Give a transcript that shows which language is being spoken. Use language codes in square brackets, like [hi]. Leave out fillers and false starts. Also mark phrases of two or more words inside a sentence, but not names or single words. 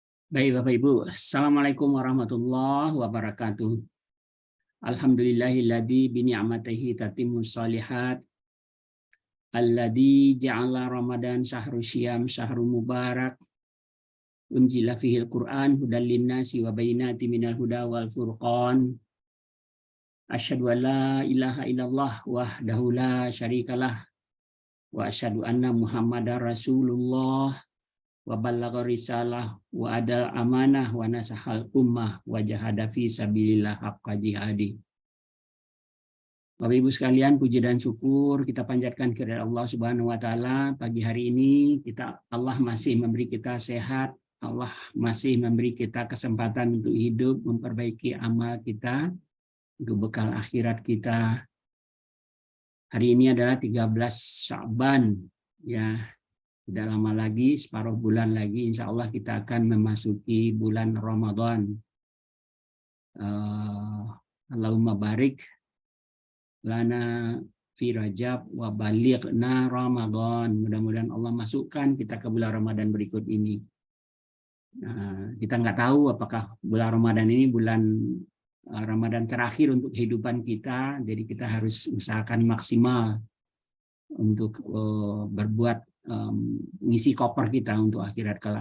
[id] Baik Bapak Ibu, [ar] السلام عليكم ورحمة الله وبركاته. الحمد لله الذي بنعمته تتم الصالحات. الذي جعل رمضان شهر الصيام شهر المبارك. أنزل فيه القرآن هدى للناس وبينات من الهدى والفرقان. أشهد أن لا إله إلا الله وحده لا شريك له وأشهد أن محمدا رسول الله وبلغ الرسالة وأدى الأمانة ونصح الأمة وجاهد في سبيل الله حق جهاده. [id] Bapak Ibu sekalian, puji dan syukur kita panjatkan kepada Allah [ar] سبحانه وتعالى. [id] Pagi hari ini Allah masih memberi kita sehat, Allah masih memberi kita kesempatan untuk hidup, memperbaiki amal kita untuk bekal akhirat kita. Hari ini adalah 13 Sya'ban, ya. Tidak lama lagi, separuh bulan lagi, [ar] إن شاء الله [id] kita akan memasuki bulan Ramadan. [ar] اللهم بارك لنا في رجب وبلغنا رمضان. [id] Mudah-mudahan Allah masukkan kita ke bulan Ramadan berikut ini. Nah, kita nggak tahu apakah bulan Ramadan ini bulan Ramadan terakhir untuk kehidupan kita, jadi kita harus usahakan maksimal untuk berbuat ngisi koper kita untuk akhirat kelak.